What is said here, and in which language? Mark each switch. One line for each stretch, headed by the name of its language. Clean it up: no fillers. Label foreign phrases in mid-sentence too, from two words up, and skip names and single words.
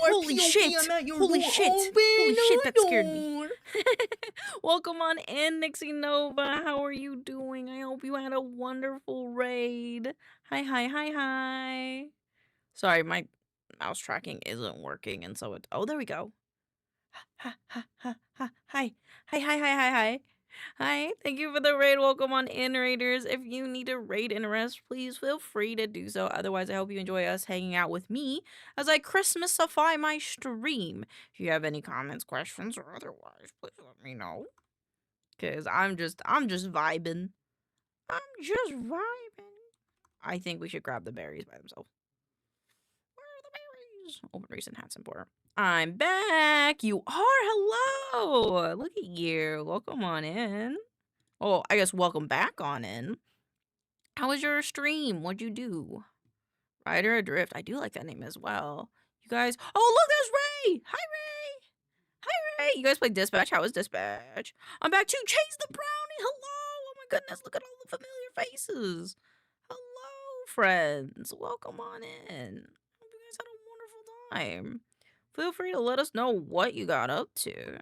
English: Holy shit. Holy shit. Holy shit, that scared me. Welcome on in, Nixie Nova. How are you doing? I hope you had a wonderful raid. Hi, hi, hi, hi. Sorry, my mouse tracking isn't working, and so it... Oh, there we go. Ha, ha, ha, ha, hi. Hi, hi, hi, hi, hi. Hi, thank you for the raid. Welcome on in, raiders. If you need a raid and rest, please feel free to do so. Otherwise, I hope you enjoy us hanging out with me as I Christmasify my stream. If you have any comments, questions, or otherwise, please let me know. Cause I'm just vibing. I'm just vibing. I think we should grab the berries by themselves. Where are the berries? Open recent hats import. I'm back. You are. Hello. Look at you. Welcome on in. Oh, I guess welcome back on in. How was your stream? What'd you do? Rider Adrift. I do like that name as well. You guys. Oh, look, there's Ray. Hi, Ray. Hi, Ray. You guys play Dispatch? How was Dispatch? I'm back to Chase the Brownie. Hello. Oh my goodness. Look at all the familiar faces. Hello, friends. Welcome on in. Hope you guys had a wonderful time. Feel free to let us know what you got up to.